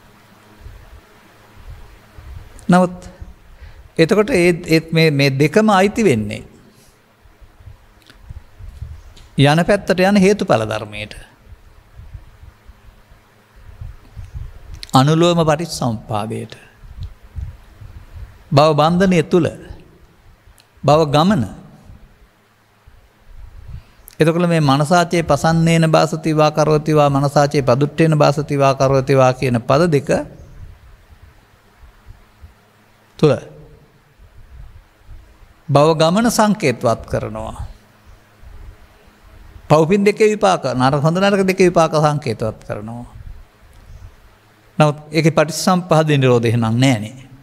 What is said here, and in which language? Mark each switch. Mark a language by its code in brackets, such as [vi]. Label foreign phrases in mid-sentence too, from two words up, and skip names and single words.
[si] නමුත් එතකොට මේ දෙකම අයිති වෙන්නේ යන පැත්තට යන හේතුඵල ධර්මයට. අනුලෝම පටිච්චසමුප්පාදයට. භව බන්ධනය තුල භව ගමන. එතකොට මේ [pi] මනසාචේ පසන්නේන බාසති වා කරෝති වා [si] මනසාචේ පදුට්ඨේන බාසති වා කරෝති වා කියන පද දෙක තුල භව ගමන සංකේතවත් කරනවා. පව්පින් දෙකේ විපාක නරක හොඳ නරක දෙකේ විපාක සංකේතවත් කරනවා. නමුත් ඒකේ පටිච්චසමුප්පාද නිරෝධය නම් නැහැනේ.